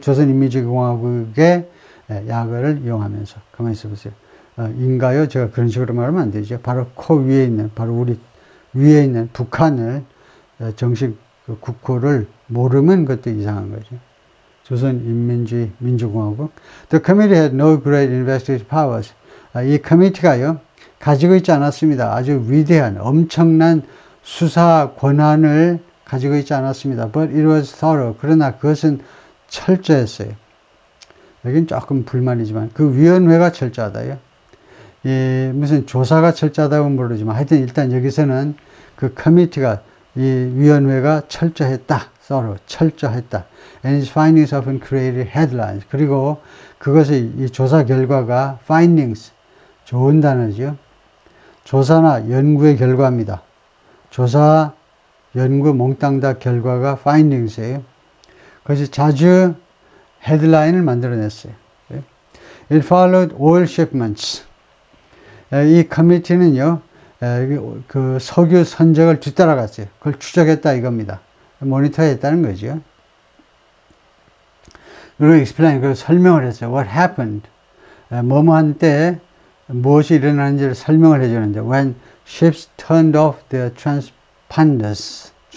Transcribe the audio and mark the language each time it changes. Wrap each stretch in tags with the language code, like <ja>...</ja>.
<ko>조선인민주의공화국의 약어를 이용하면서 가만히 있어보세요. 인가요? 제가 그런 식으로 말하면 안 되죠. 바로 코 위에 있는, 바로 우리 위에 있는 북한을 정식 국호를 모르면 그것도 이상한 거죠. 조선인민주의 민주공화국.</ko> <en>The committee had no great investigative powers.</en> <ko>이 커미티가요, 가지고 있지 않았습니다. 아주 위대한, 엄청난 수사 권한을 가지고 있지 않았습니다.</ko> <en>But it was thorough.</en> <ko>그러나 그것은 철저했어요. 여긴 조금 불만이지만, 그 위원회가 철저하다요. 무슨 조사가 철저하다고 모르지만, 하여튼 일단 여기서는 그 커미티가, 이 위원회가 철저했다. thorough, 철저했다.</ko> <en>And its findings often created headlines.</en> <ko>그리고 그것의 이 조사 결과가 findings, 좋은 단어죠. 조사나 연구의 결과입니다. 조사, 연구, 몽땅 다 결과가 findings예요. 그것이 자주 헤드라인을 만들어냈어요.</ko> <en>It followed all shipments.</en> <ko>이 커미티는요, 그 석유 선적을 뒤따라갔어요. 그걸 추적했다 이겁니다. 모니터했다는 거죠. 그리고 explain, 그 설명을 했어요.</ko> <en>What happened?</en> <ko>뭐뭐한 때 무엇이 일어나는지를 설명을 해주는데,</ko> <en>when ships turned off their transponders.</en>